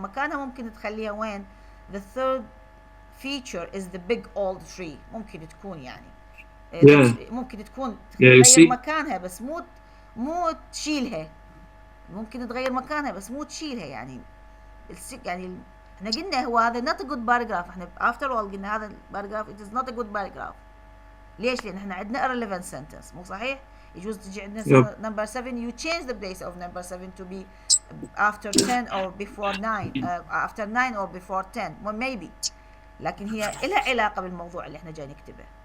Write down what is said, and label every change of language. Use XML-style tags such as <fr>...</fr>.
<ar>مكانها ممكن تخليها وين؟</ar> <en>The third feature is the big old tree.</en> <ar>ممكن تكون يعني ممكن تكون تغير مكانها بس مو تشيلها. ممكن تغير مكانها بس مو تشيلها يعني يعني احنا قلنا هو هذا</ar> <en>not a good paragraph.</en> <ar>احنا</ar> <en>after all</en> <ar>قلنا هذا paragraph</ar> <en>it is not a good paragraph.</en> <ar>ليش؟ لان احنا عندنا</ar> <en>irrelevant sentence</en> <ar>مو صحيح؟ يجوز تجي عندنا number 7</ar> <en>you change the place of number 7 to be after 10 or before 9 after 9 or before 10 well, maybe</en> <ar>لكن هي لها علاقة بالموضوع اللي احنا جاي نكتبه.</ar>